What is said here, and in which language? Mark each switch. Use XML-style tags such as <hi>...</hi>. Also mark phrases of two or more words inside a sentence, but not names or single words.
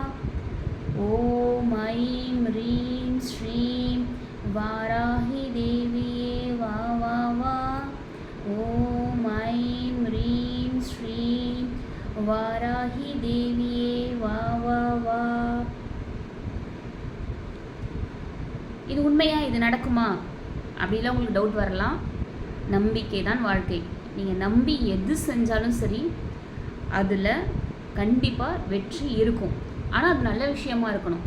<sa>ओम ऐं ह्रीं श्रीं वाराही देवीये वा वा वा। ओम ऐं ह्रीं श्रीं वाराही देवीये वा वा वा।</sa> <ta>இது உண்மையா, இது நடக்குமா அப்படிலாம் உங்களுக்கு டவுட் வரலாம். நம்பிக்கை தான் வாழ்க்கை. நீங்கள் நம்பி எது செஞ்சாலும் சரி, அதில் கண்டிப்பாக வெற்றி இருக்கும். ஆனால் அது நல்ல விஷயமா இருக்கணும்.</ta>